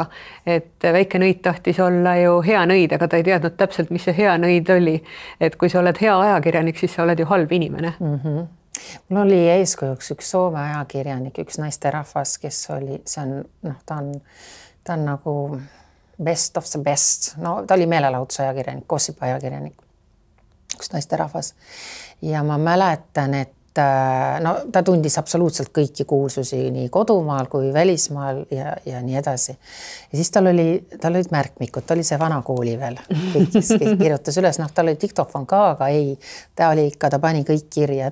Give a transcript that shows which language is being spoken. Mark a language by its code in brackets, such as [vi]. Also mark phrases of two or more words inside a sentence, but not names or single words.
[et] Et väike nõid tahtis olla ju hea nõid, aga ta ei teadnud täpselt, mis see hea nõid oli. Et kui sa oled hea ajakirjanik, siis sa oled ju halb inimene. Mul oli eeskujuks üks Soome ajakirjanik, üks naisterahvas, kes oli, see on, ta on nagu [en] best of the best. [et] No, ta oli meelelahutuse ajakirjanik, gossip ajakirjanik, üks naisterahvas. Ja ma mäletan, et ta tundis absoluutselt kõiki kuulsusi nii kodumaal kui välismaal ja nii edasi. Ja siis tal olid märkmikud, ta oli see vana kooli veel, kes kirjutas üles, tal oli diktofon ka, aga ei, ta pani kõik kirja.